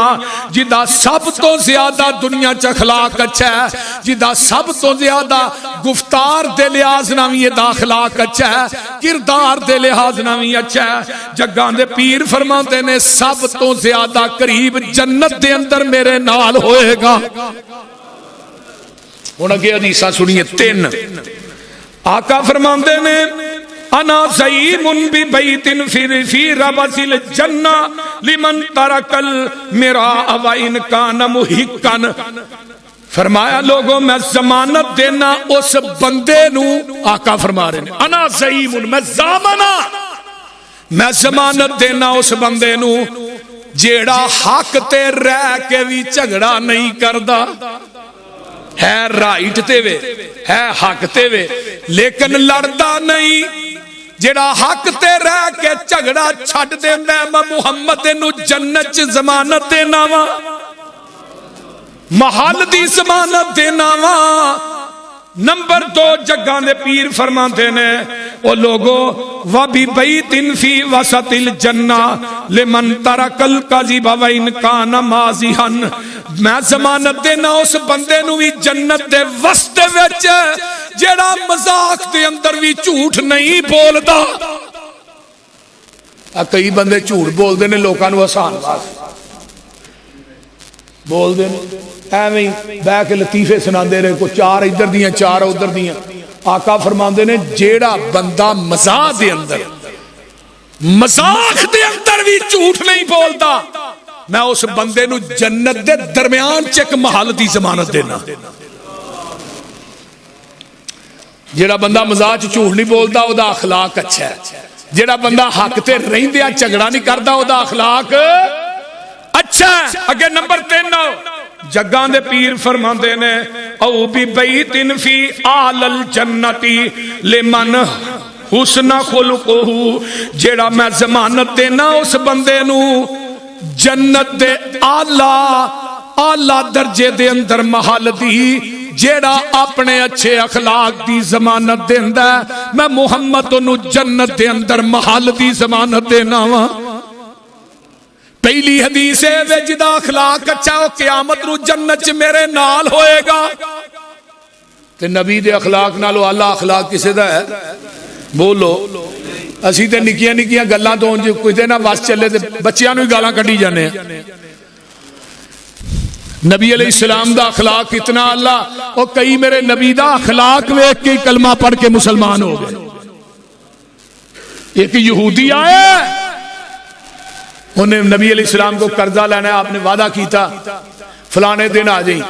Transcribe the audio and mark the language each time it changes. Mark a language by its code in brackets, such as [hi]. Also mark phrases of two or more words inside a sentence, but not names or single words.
[pa] جدا سب تو زیادہ دنیا چ اخلاق اچھا ہے، جدا سب تو زیادہ گفتار دے لحاظ ناوی دا اخلاق اچھا ہے، کردار دے لحاظ ناوی اچھا ہے۔ جگاں دے پیر فرماتے نے سب تو زیادہ قریب جنت دے اندر میرے نال ہوئے گا۔ انہاں کی حدیثاں سنیے تین۔ آقا فرماتے نے [ar] انا زعیم ببیت فی ربض الجنہ لمن ترک المراء وان کان محقا۔ [pa] فرمایا لوگوں میں ضمانت دینا اس بندے نو، آقا فرما رہے ہیں [ar] انا زعیم، [pa] میں ضامنہ، میں ضمانت دینا اس بندے نو جیڑا حق تے رہ کے بھی جھگڑا نہیں کردا، ہے رائٹ تے وے، ہے حق تے وے لیکن لڑدا نہیں، جیڑا حق تے رہ کے جھگڑا چھڈ دیندا ہے، میں محمد نو جنت چ ضمانت دینا وا، محل دی ضمانت دینا وا۔ نمبر دو جگاں دے پیر فرماتے نے او لوگوں [ar] وَبِبَيْتٍ فِي وَسَطِ الْجَنَّةِ لِمَنْ تَرَكَ الْكَذِبَ وَإِنْ كَانَ مَازِحًا۔ [pa] میں ضمانت دینا اس بندے نو بھی جنت دے وسط وچ جیڑا مذاق دے اندر بھی جھوٹ نہیں بولدا۔ کئی بندے جھوٹ بول دے نے لوکاں نو آسان بول دے ایویں بہ کے لطیفے سناندے رہے، کوئی چار ادھر دیاں چار ادھر دیاں۔ آقا فرماندے نے جیڑا بندہ مزاح دے اندر، مذاق دے اندر بھی جھوٹ نہیں بولدا، میں اس بندے نو جنت دے درمیان چ ایک محل دی ضمانت دینا۔ جیڑا بندہ مزاح چ جھوٹ نہیں بولدا او دا اخلاق اچھا ہے، جیڑا بندہ حق تے رہندیا جھگڑا نہیں کردا او دا اخلاق اچھا ہے۔ اگے نمبر 3 جگاں دے پیر فرماندے نے او [ar] بِبَيْتٍ فِي أَعْلَى الْجَنَّةِ لِمَنْ حُسْنَ خُلُقُهُ۔ [pa] جیڑا میں ضمانت دینا اس بندے نو جنت دے اعلی درجے دے اندر محل دی، جیڑا اپنے اچھے اخلاق دی ضمانت دیندا ہے، میں محمد نو جنت دے اندر محل دی ضمانت دینا وا۔ پہلی حدیث ہے وے جدا اخلاق اچھا ہو قیامت نو جنت چ میرے نال ہوئے گا۔ تے نبی دے اخلاق نالو اللہ اخلاق کسے دا ہے؟ بولو اسی تے نکیاں نکیاں گلاں تو جو کوئی دے نہ وس چلے تے بچیاں نو ہی گالاں کڈی جانے ہیں۔ نبی [ar] علیہ السلام [pa] دا اخلاق اتنا اللہ، اور کئی میرے نبی دا اخلاق ویکھ کے کلمہ پڑھ کے مسلمان ہو گئے۔ ایک یہودی آئے، انہیں نبی [ar] علیہ السلام [pa] کو قرضہ لینا ہے، آپ نے وعدہ کیتا، فلانے دن آ جائیں.